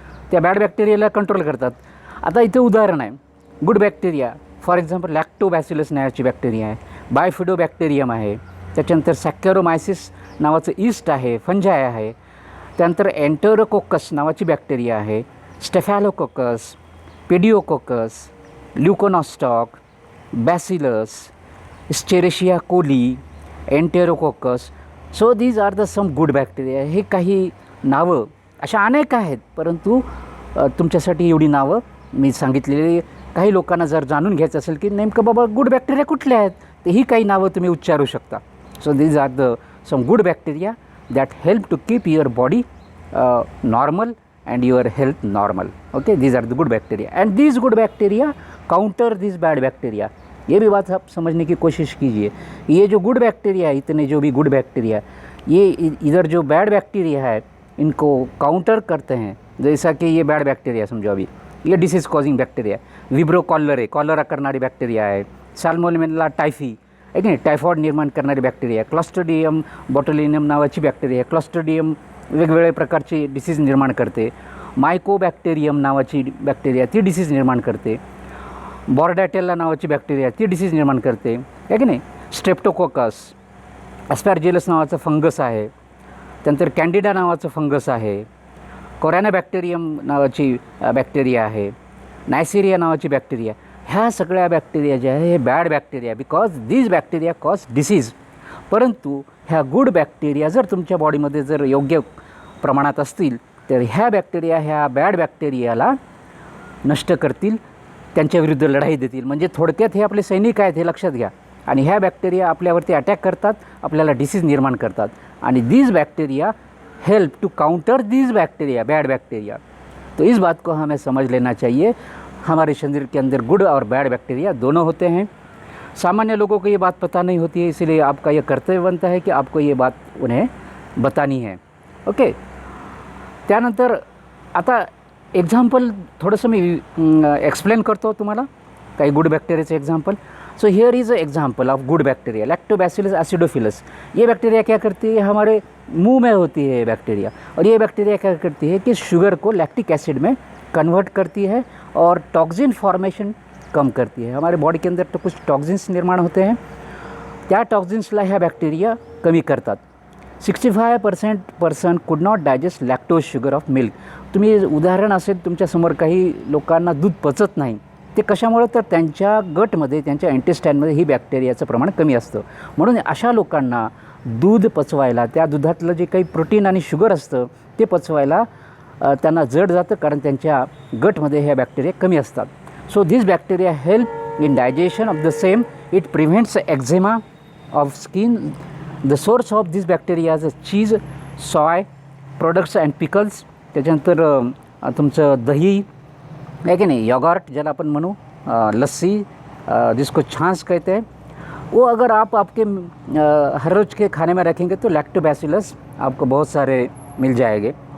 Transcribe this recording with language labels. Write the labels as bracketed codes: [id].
[mr] त्या bad बॅक्टेरियाला control करतात. आता इथे उदाहरण आहे. Good bacteria for example Lactobacillus नावाची बॅक्टेरिया आहे, बायफिडोबॅक्टेरियम आहे, त्याच्यानंतर सॅकॅरोमायसिस नावाचं ईस्ट आहे, फंजाय आहे, त्यानंतर एन्टेरोकोकस नावाची बॅक्टेरिया आहे, स्टेफॅलोकोकस, पेडिओकोकस, ल्युकोनॉस्टॉक, bacillus, स्टेरेशिया Koli, एन्टेरोकोकस. [en] So these are the some good bacteria. [mr] हे काही नावं अशा अनेक आहेत, परंतु तुमच्यासाठी एवढी नावं मी सांगितलेली. काही लोकांना जर जाणून घ्यायचं असेल की नेमकं बाबा गुड बॅक्टेरिया कुठले आहेत, तर ही काही नावं तुम्ही उच्चारू शकता. [en] So these are the some good bacteria that help to keep your body normal and your health normal. Okay, these are the good bacteria and these good bacteria counter these bad bacteria. [hi] ये भी बात आप समझने की कोशिश कीजिए. ये जो गुड बैक्टीरिया है, इतने जो भी गुड बैक्टीरिया, ये इधर जो बैड बैक्टीरिया है इनको काउंटर करते हैं. जैसा कि ये बैड बैक्टीरिया समझो, अभी ये disease causing bacteria विब्रो cholerae, [mr] cholera करणारी बॅक्टेरिया आहे, साल्मोनेला टायफी आहे की नाही, टायफॉइड निर्माण करणारी बॅक्टेरिया, क्लॉस्ट्रिडियम बॉटुलिनम नावाची बॅक्टेरिया, क्लॉस्ट्रिडियम वेगवेगळ्या प्रकारचे डिसीज निर्माण करते, मायकोबॅक्टेरियम नावाची बॅक्टेरिया ती डिसीज निर्माण करते, बॉर्डॅटेला नावाची बॅक्टेरिया ती डिसीज निर्माण करते आहे की नाही, स्ट्रेप्टोकोकस, ॲस्पॅरजिलस नावाचं फंगस आहे, त्यानंतर कॅन्डिडा नावाचं फंगस आहे, कोरॅनोबॅक्टेरियम नावाची बॅक्टेरिया आहे, नायसेरिया नावाची बॅक्टेरिया. ह्या सगळ्या बॅक्टेरिया ज्या आहे हे bad bacteria [en] Because these bacteria cause disease. [mr] परंतु ह्या गुड बॅक्टेरिया जर तुमच्या बॉडीमध्ये जर योग्य प्रमाणात असतील तर ह्या बॅक्टेरिया ह्या बॅड बॅक्टेरियाला नष्ट करतील, त्यांच्याविरुद्ध लढाई देतील. म्हणजे थोडक्यात हे आपले सैनिक आहेत हे लक्षात घ्या. आणि ह्या बॅक्टेरिया आपल्यावरती अटॅक करतात, आपल्याला डिसीज निर्माण करतात. [en] आणि these bacteria help to counter these bacteria bad bacteria. [hi] तो इस बात को हमें समझ लेना चाहिए. हमारे शरीर के अंदर गुड और बैड बैक्टीरिया दोनों होते हैं. सामान्य लोगों को ये बात पता नहीं होती है, इसलिए आपका ये कर्तव्य बनता है कि आपको ये बात उन्हें बतानी है. [en] Okay. [mr] त्यानंतर आता एक्झाम्पल थोडंसं मी एक्सप्लेन करतो तुम्हाला काही good बैक्टीरियाचं example. [en] So here is a example of good bacteria lactobacillus acidophilus. [hi] ये बैक्टीरिया क्या करती है, हमारे मुंह में होती है ये बैक्टीरिया. और ये बैक्टीरिया क्या करती है कि शुगर को लैक्टिक एसिड में कन्वर्ट करती है और टॉक्सिन फॉर्मेशन कम करती है. हमारे बॉडी के अंदर तो कुछ टॉक्सिन्स निर्माण होते हैं, [mr] त्या टॉक्सिन्सला ह्या बॅक्टेरिया कमी करतात. [en] 65% person could not digest lactose sugar of milk. [mr] तुम्ही उदाहरण असेल तुमच्यासमोर काही लोकांना दूध पचत नाही. ते कशामुळे, तर त्यांच्या गटमध्ये त्यांच्या इंटेस्टाईनमध्ये ही बॅक्टेरियाचं प्रमाण कमी असतं. म्हणून अशा लोकांना दूध पचवायला, त्या दुधातलं जे काही प्रोटीन आणि शुगर असतं ते पचवायला त्यांना जड जातं, कारण त्यांच्या गटमध्ये ह्या बॅक्टेरिया कमी असतात. [en] So this bacteria help in digestion of the same. It prevents eczema of skin. The source of this bacteria is cheese, soy products and pickles. [mr] त्याच्यानंतर तुमचं दही [hi] है कि नहीं, [mr] योगर्ट ज्याला अपन म्हणू, [hi] लस्सी जिसको छाछ कहते हैं, वो अगर आप आपके हर रोज़ के खाने में रखेंगे तो लैक्टोबैसिलस आपको बहुत सारे मिल जाएंगे.